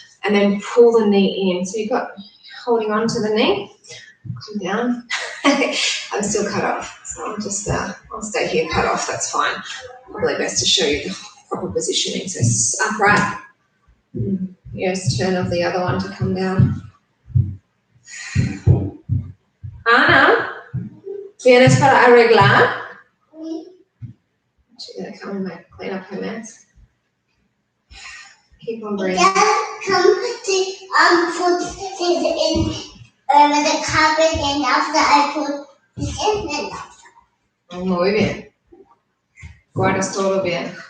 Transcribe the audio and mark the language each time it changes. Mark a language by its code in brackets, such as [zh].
[en] And then pull the knee in. So you've got holding on to the knee. Come down. I'm still cut off. So I'll just, I'll stay here cut off. That's fine. Probably best to show you the proper positioning. So upright. Yes, turn of the other one to come down. [es] Ana, ¿vienes para arreglar? [en] She's going to come and clean up her mess. Keep on breathing. Just come to put this in the carpet, and after I put it in, then [es] Muy bien. Guardas todo bien.